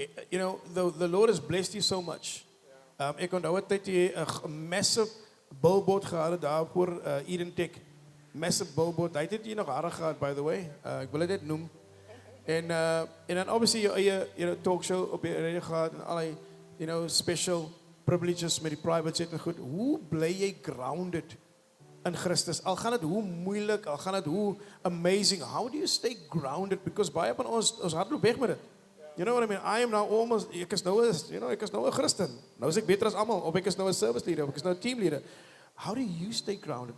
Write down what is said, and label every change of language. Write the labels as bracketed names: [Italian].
[English] You know, the Lord has blessed you so much. [Afrikaans] Ek onthou het tyd jy 'n massive billboard gehad het daar voor Eden Tech. Massive billboard. Hy het jy nog hare gehad, [English] by the way. [Afrikaans] Ek wil dit noem. En dan obviously jou eie talkshow op die radio gehad en allerlei special privileges met die private jet en goed. Hoe bly jy grounded in Christus? Al gaan dit hoe moeilik, al gaan dit hoe amazing. [English] How do you stay grounded? Because [Afrikaans] baie van ons hardloop weg met dit. [English] You know what I mean? I am now almost, [Afrikaans] ek is nou 'n Christen. Nou is ek beter as almal, of ek is nou 'n service leader, of ek is nou 'n team leader. [English] How do you stay grounded?